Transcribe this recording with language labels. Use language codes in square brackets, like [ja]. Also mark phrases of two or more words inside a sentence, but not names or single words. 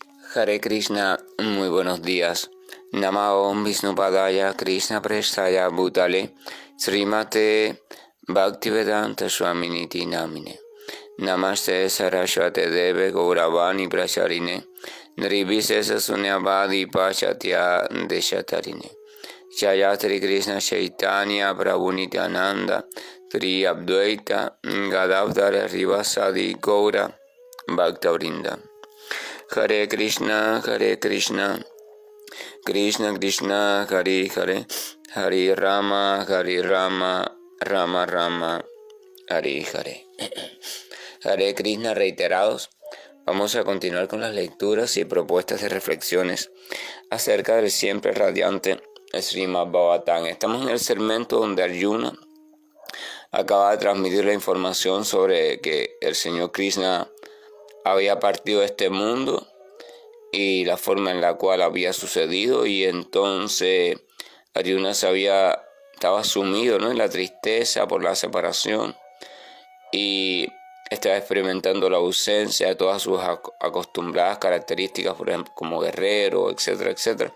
[sa] हरे कृष्ण, [es] muy buenos días. [sa] नमो विष्णुपादाय कृष्ण प्रेष्ठाय भूतले श्रीमते भक्तिवेदान्त स्वामिन्निति नामिने नमस्ते सारस्वते देवे गौरवाणी प्रचारिणे निर्विशेष शून्यवादि पाश्चात्य देशतारिणे जयश्री कृष्ण चैतन्य प्रभु नित्यानन्द श्री अद्वैत गदाधर श्रीवासादि गौर भक्तवृन्द. हरे कृष्ण, कृष्ण कृष्ण, हरे हरे, हरे राम, राम राम, हरे हरे. हरे कृष्ण [es] reiterados. Vamos a continuar con las lecturas y propuestas de reflexiones acerca del siempre radiante Srimad Bhagavatam. Estamos en el segmento donde Arjuna acaba de transmitir la información sobre que el Señor Krishna había partido de este mundo y la forma en la cual había sucedido, y entonces Arjuna estaba sumido, ¿no?, en la tristeza por la separación y estaba experimentando la ausencia de todas sus acostumbradas características, por ejemplo, como guerrero, etcétera, etcétera.